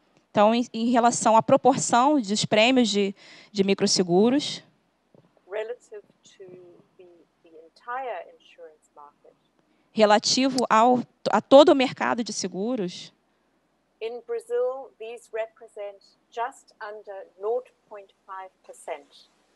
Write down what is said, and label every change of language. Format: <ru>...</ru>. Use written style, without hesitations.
<pt>Então, em relação à proporção dos prêmios de microseguros,</pt> <en>Relative to the entire insurance market.</en> <pt>Relativo a todo o mercado de seguros,</pt> <en>In Brazil, these represent just under 0.5%.</en>